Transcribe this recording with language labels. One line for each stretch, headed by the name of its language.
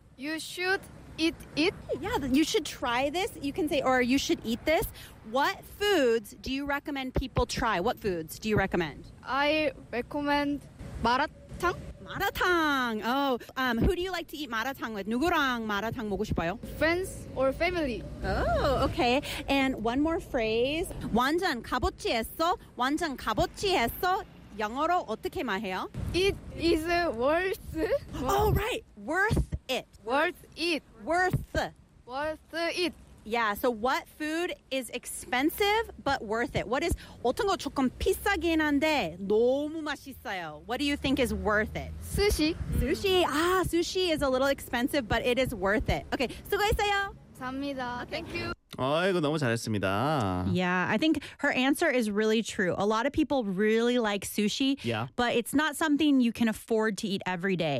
English: You should eat it. Yeah, you should try this. You can say, or you should eat this. What foods do you recommend people try? What foods do you recommend? I recommend 마라탕.
Korean: 마라탕.
English: Oh, who do you like to eat 마라탕 with?
Korean: 누구랑 마라탕 먹고 싶어요?
English: Friends or family. Oh, okay. And one more phrase.
Korean: 완전 값어치 했어? 완전 값어치 했어? 영어로 어떻게 말해요?
English: It is worth. Oh, right. Worth it. Worth it. Worth. Worth it. Yeah, so what food is expensive but worth it? What is
Korean: 어떤 거 조금 비싸긴 한데 너무 맛있어요.
English: What do you think is worth it? Sushi. Sushi. Ah, sushi is a little expensive but it is worth it.
Korean: Okay, 수고했어요. 감사합니다.
English: Okay. Thank you.
Korean: 아이고, 너무 잘했습니다.
English: Yeah, I think her answer is really true. A lot of people really like sushi, yeah. but it's not something you can afford to eat every day.